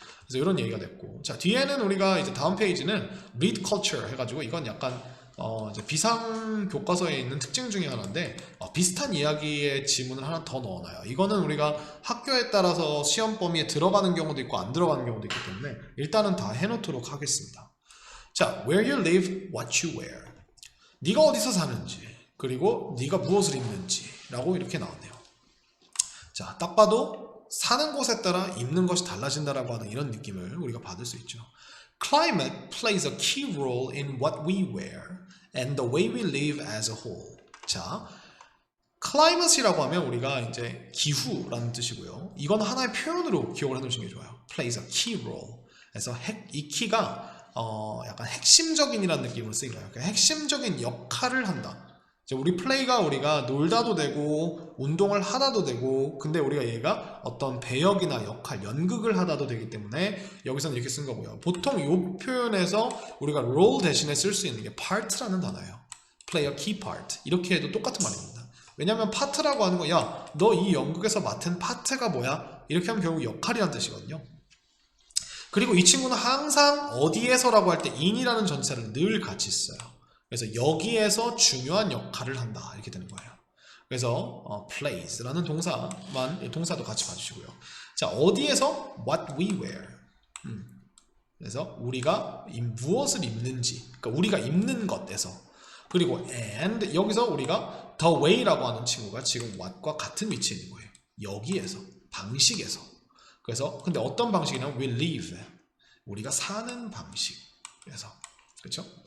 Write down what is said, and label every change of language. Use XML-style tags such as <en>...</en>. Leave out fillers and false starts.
<ko>그래서 이런 얘기가 됐고, 자, 뒤에는 우리가 이제 다음 페이지는</ko> <en>read culture</en> <ko>해가지고, 이건 약간 이제 비상 교과서에 있는 특징 중에 하나인데, 비슷한 이야기의 지문을 하나 더 넣어놔요. 이거는 우리가 학교에 따라서 시험 범위에 들어가는 경우도 있고 안 들어가는 경우도 있기 때문에 일단은 다 해놓도록 하겠습니다.</ko> <en>자, where you live, what you wear.</en> <ko>네가 어디서 사는지, 그리고 네가 무엇을 입는지 라고 이렇게 나오네요. 자, 딱 봐도 사는 곳에 따라 입는 것이 달라진다라고 하는 이런 느낌을 우리가 받을 수 있죠.</ko> <en>Climate plays a key role in what we wear and the way we live as a whole.</en> <ko>자, climate이라고 하면 우리가 이제 기후라는 뜻이고요. 이건 하나의 표현으로 기억을 해놓으시는 게 좋아요.</ko> <en>plays a key role.</en> <ko>그래서 이 키가 약간 핵심적인이라는 느낌으로 쓰인 거예요. 그러니까 핵심적인 역할을 한다. 우리 플레이가 우리가 놀다도 되고 운동을 하다도 되고, 근데 우리가 얘가 어떤 배역이나 역할, 연극을 하다도 되기 때문에 여기서는 이렇게 쓴 거고요. 보통 이 표현에서 우리가 role 대신에 쓸 수 있는 게 part라는 단어예요.</ko> <en>play a key part.</en> <ko>이렇게 해도 똑같은 말입니다. 왜냐면 파트라고 하는 거, 야, 너 이 연극에서 맡은 파트가 뭐야? 이렇게 하면 결국 역할이라는 뜻이거든요. 그리고 이 친구는 항상 어디에서라고 할 때 in이라는 전체를 늘 같이 써요. 그래서 여기에서 중요한 역할을 한다 이렇게 되는 거예요. 그래서 plays라는 동사도 같이 봐주시고요.</ko> <en>자, 어디에서 what we wear.</en> <ko>그래서 우리가 무엇을 입는지, 그러니까 우리가 입는 것에서. 그리고 and 여기서 우리가</ko> <en>the way</en> <ko>라고 하는 친구가 지금 what과 같은 위치에 있는 거예요. 여기에서, 방식에서. 그래서 근데 어떤 방식이냐면</ko> <en>we live,</en> <ko>우리가 사는 방식에서. 그렇죠?</ko>